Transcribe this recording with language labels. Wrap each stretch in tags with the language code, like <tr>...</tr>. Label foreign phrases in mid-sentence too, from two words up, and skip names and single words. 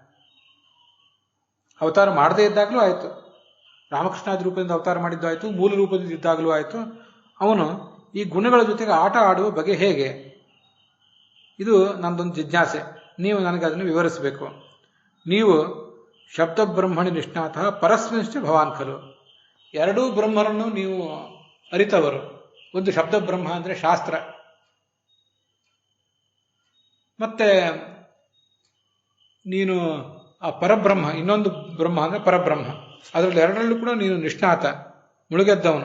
<kn>ಅವತಾರ ಮಾಡದೇ ಇದ್ದಾಗಲೂ ಆಯಿತು, ರಾಮಕೃಷ್ಣಾದಿ ರೂಪದಿಂದ ಅವತಾರ ಮಾಡಿದ್ದು ಆಯಿತು, ಮೂಲ ರೂಪದಿಂದ ಇದ್ದಾಗಲೂ ಆಯಿತು, ಅವನು ಈ ಗುಣಗಳ ಜೊತೆಗೆ ಆಟ ಆಡುವ ಬಗೆ ಹೇಗೆ? ಇದು ನನ್ನದೊಂದು ಜಿಜ್ಞಾಸೆ. ನೀವು ನನಗೆ ಅದನ್ನು ವಿವರಿಸಬೇಕು.</kn> <sa>ನೀವು ಶಬ್ದ ಬ್ರಹ್ಮಣಿ ನಿಷ್ಣಾತಃ ಪರಸ್ಮಿಂಶ್ಚ ಭವಾನ್ ಖಲು,</sa> <kn>ಎರಡೂ ಬ್ರಹ್ಮರನ್ನು ನೀವು ಅರಿತವರು. ಒಂದು ಶಬ್ದ ಬ್ರಹ್ಮ ಅಂದರೆ ಶಾಸ್ತ್ರ, ಮತ್ತೆ ನೀನು ಆ ಪರಬ್ರಹ್ಮ, ಇನ್ನೊಂದು ಬ್ರಹ್ಮ ಅಂದರೆ ಪರಬ್ರಹ್ಮ. ಅದರಲ್ಲಿ ಎರಡರಲ್ಲೂ ಕೂಡ ನೀನು ನಿಷ್ಣಾತ, ಮುಳುಗೆದ್ದವನು.</kn>